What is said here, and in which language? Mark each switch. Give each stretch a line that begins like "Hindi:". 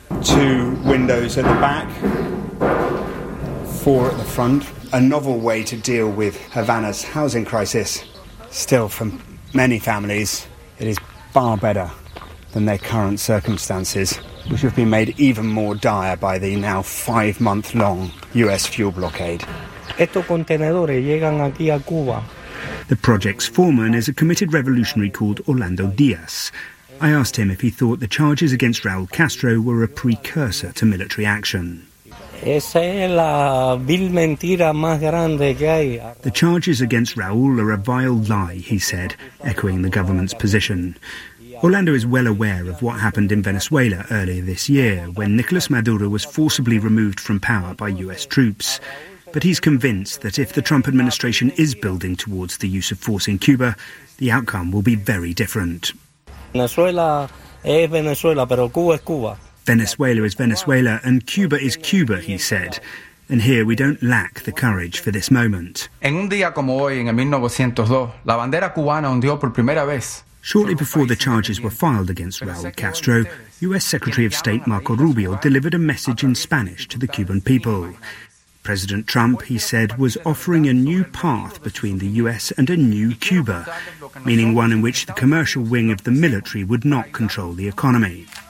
English: Two windows at the back, four at the front. A novel way to deal with Havana's housing crisis. Still, for many families, it is far better than their current circumstances, which have been made even more dire by the now five-month-long US fuel blockade.
Spanish: Estos contenedores llegan aquí a Cuba.
English: The project's foreman is a committed revolutionary called Orlando Diaz. I asked him if he thought the charges against Raul Castro were a precursor to military action.
Spanish: Esa es la vil mentira más grande que hay.
English: The charges against Raul are a vile lie, he said, echoing the government's position. Orlando is well aware of what happened in Venezuela earlier this year when Nicolas Maduro was forcibly removed from power by US troops. But he's convinced that if the Trump administration is building towards the use of force in Cuba, the outcome will be very different.
Spanish: Venezuela es Venezuela, pero Cuba es Cuba.
English: Venezuela is Venezuela and Cuba is Cuba, he said. And here we don't lack the courage for this moment.
Spanish: En un día como hoy, en 1902, la bandera cubana ondeó por primera vez.
English: Shortly before the charges were filed against Raul Castro, U.S. Secretary of State Marco Rubio delivered a message in Spanish to the Cuban people. President Trump, he said, was offering a new path between the U.S. and a new Cuba, meaning one in which the commercial wing of the military would not control the economy.